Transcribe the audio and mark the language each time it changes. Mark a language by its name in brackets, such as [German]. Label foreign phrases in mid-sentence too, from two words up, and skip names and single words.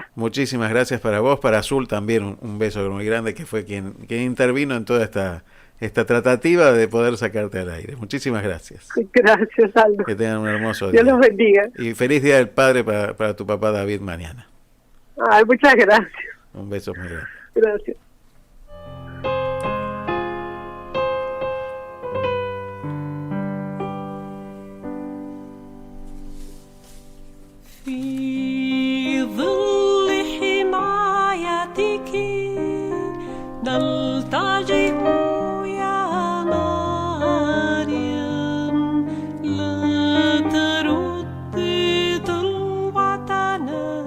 [Spanish] Muchísimas gracias para vos, para Azul también, un beso muy grande, que fue quien intervino en toda esta tratativa de poder sacarte al aire. Muchísimas gracias. Gracias, Aldo. Que tengan un hermoso día. Dios los bendiga. Y feliz Día del Padre para tu papá David mañana. Ay, muchas gracias. Un beso muy grande. Gracias. [Arabic] في ظل حمايتك نلتجئ يا مريم، لا تردي طلبتنا